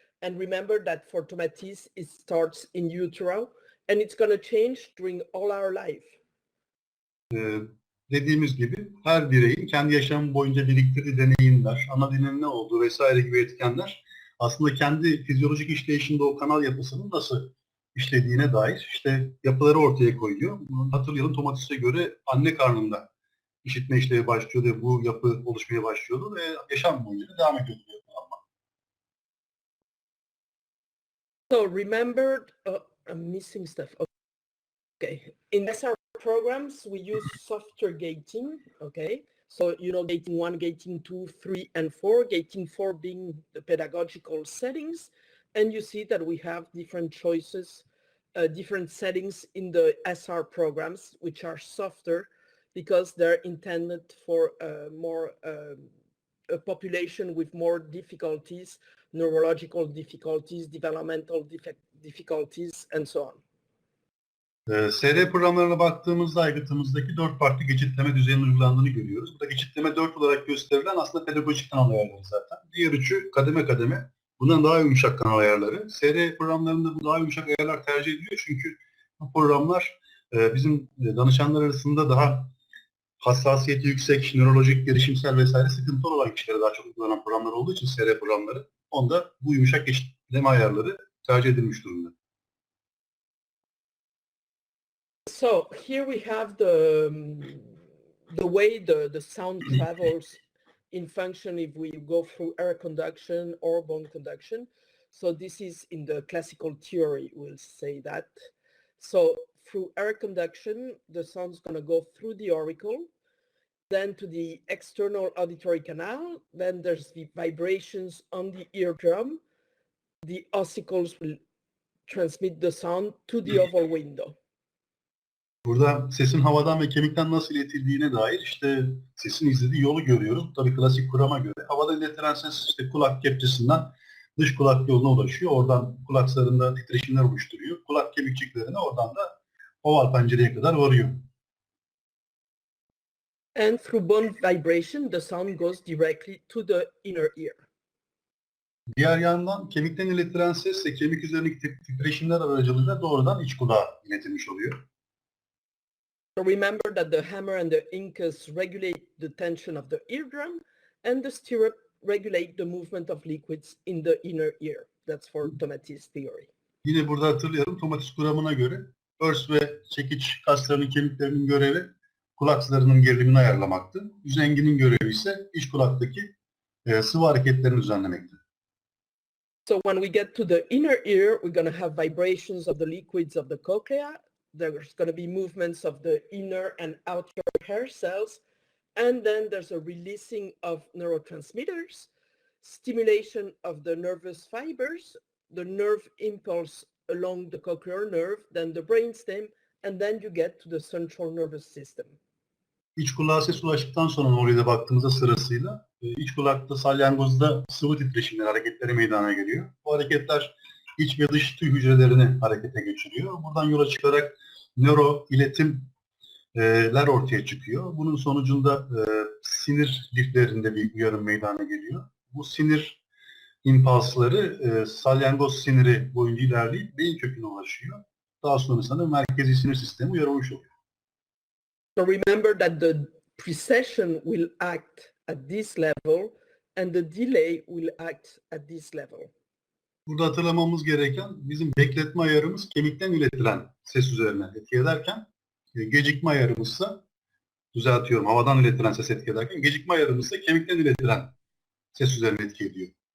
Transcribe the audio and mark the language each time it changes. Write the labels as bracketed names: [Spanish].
[English] And remember that for Tomatis, it starts in utero, and it's going to change during all our life. [Turkish] dediğimiz gibi her bireyin kendi yaşamı boyunca biriktirdiği deneyimler, ana dilinin ne olduğu vesaire gibi etkenler aslında kendi fizyolojik işleyişinde o kanal yapısının nasıl işlediğine dair işte yapıları ortaya koyuyor. Hatırlayalım, Tomatis'e göre anne karnında işitme işlevi başlıyordu ve bu yapı oluşmaya başlıyordu ve yaşam boyunca da devam ediyordu. [English] So remember, I'm missing stuff. Okay, in SR programs, we use software gating, okay? So, you know, gating 1, gating 2, 3, and 4, gating 4 being the pedagogical settings. And you see that we have different choices, different settings in the SR programs, which are softer because they're intended for a population with more difficulties, neurological difficulties, developmental difficulties, and so on. [Turkish] SR programlarına baktığımızda aygıtımızdaki 4 farklı geçitleme düzeyinin uygulandığını görüyoruz. Burada geçitleme 4 olarak gösterilen aslında pedagojik kanal ayarları zaten. Diğer üçü kademe kademe. Bundan daha yumuşak kanal ayarları. SR programlarında bu daha yumuşak ayarlar tercih ediliyor çünkü bu programlar bizim danışanlar arasında daha hassasiyeti yüksek, nörolojik, gelişimsel vesaire sıkıntı olan kişilere daha çok uygulanan programlar olduğu için SR programları, onda bu yumuşak geçitleme ayarları tercih edilmiş durumda. [English] So here we have the way the sound travels in function if we go through air conduction or bone conduction. So this is in the classical theory, we'll say that. So through air conduction, the sound's going to go through the auricle, then to the external auditory canal, then there's the vibrations on the eardrum. The ossicles will transmit the sound to the oval window. [Turkish] Burada sesin havadan ve kemikten nasıl iletildiğine dair işte sesin izlediği yolu görüyoruz. Tabii klasik kurama göre. Havada iletilen ses işte kulak kepçesinden dış kulak yoluna ulaşıyor. Oradan kulak zarında titreşimler oluşturuyor. Kulak kemikçiklerine oradan da oval pencereye kadar varıyor. [English] And through bone vibration, the sound goes directly to the inner ear. [Turkish] Diğer yandan kemikten iletilen ses ise kemik üzerindeki titreşimler aracılığıyla doğrudan iç kulağa iletilmiş oluyor. [English] So remember that the hammer and the incus regulate the tension of the eardrum, and the stirrup regulate the movement of liquids in the inner ear. That's for Tomatis theory. [Turkish] Yine burada hatırlayalım, Tomatis kuramına göre örs ve çekiç kaslarının, kemiklerinin görevi kulak zarının gerilimini ayarlamaktı. Üzenginin görevi ise iç kulaktaki sıvı hareketlerini düzenlemekti. [English] So when we get to the inner ear, we're going to have vibrations of the liquids of the cochlea. There's going to be movements of the inner and outer hair cells. And then there's a releasing of neurotransmitters, stimulation of the nervous fibers, the nerve impulse along the cochlear nerve, then the brainstem, and then you get to the central nervous system. [Turkish] İç kulağa ses ulaştıktan sonra oraya da baktığımızda sırasıyla iç kulakta salyangozda sıvı titreşimler, hareketleri meydana geliyor. Bu hareketler iç ve dış tüy hücrelerini harekete geçiriyor. Buradan yola çıkarak nöro iletimler ortaya çıkıyor. Bunun sonucunda sinir liflerinde bir uyarım meydana geliyor. Bu sinir impulsları salyangoz siniri boyunca ilerleyip beyin köküne ulaşıyor. Daha sonrasında merkezi sinir sistemi uyarılmış oluyor. [English] So remember that the precession will act at this level and the delay will act at this level. [Turkish] Burada hatırlamamız gereken bizim bekletme ayarımız kemikten iletilen ses üzerine etki ederken gecikme ayarımızsa, düzeltiyorum, havadan iletilen ses etki ederken gecikme ayarımızsa kemikten iletilen ses üzerine etki ediyor.